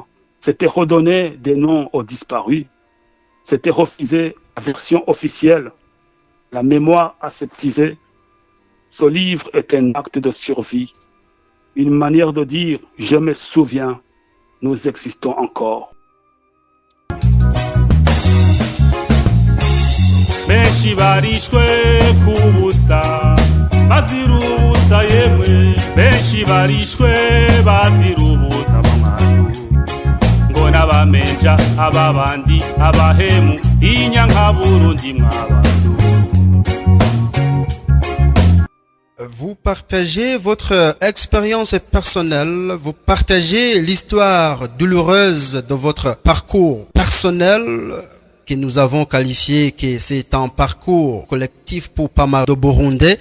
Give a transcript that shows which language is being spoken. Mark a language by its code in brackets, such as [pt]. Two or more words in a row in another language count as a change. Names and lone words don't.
[fr] C'était redonner des noms aux disparus. C'était refuser la version officielle, la mémoire aseptisée. Ce livre est un acte de survie, une manière de dire « je me souviens, nous existons encore ». [rn] benshi barishwe kubusa bazira ubusa yemwe benshi barishwe bazira ubuta bamwandu ngo n'abamenja ababandi abahemu inyanka Burundi mwabandu. [fr] Vous partagez votre expérience personnelle, vous partagez l'histoire douloureuse de votre parcours personnel que nous avons qualifié que c'est un parcours collectif pour pas mal de Burundais.